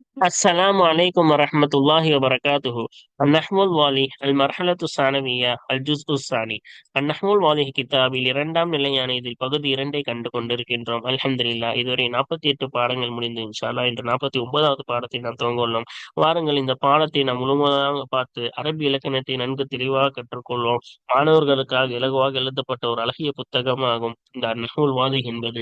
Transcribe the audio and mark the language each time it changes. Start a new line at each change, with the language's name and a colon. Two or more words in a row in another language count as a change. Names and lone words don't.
Arabic: السلام عليكم ورحمة الله وبركاته. النحو الواலி المرحلة الثانوية الجزء الثاني. النحو الواலி
Tamil: கிதாபில் இரண்டாம் நிலையான இதில் பகுதி இரண்டை கண்டு கொண்டிருக்கின்றோம். அல்ஹம்துலில்லாஹ். இதுவரை 48 பாடங்கள் முடிந்து
Arabic: إن شاء الله
Tamil: இன்று 49வது பாடத்தை நாம் துவங்க உள்ளோம். வாருங்கள், இந்த பாடத்தை நாம் முழுமையாக பார்த்து அரபி இலக்கணத்தை நன்கு தெளிவாக கற்றுக்கொள்வோம். மாணவர்களுக்காக இலகுவாக எழுதப்பட்ட ஒரு அழகிய புத்தகமாகும் இந்த நஹ்வுல் வாலி என்பது.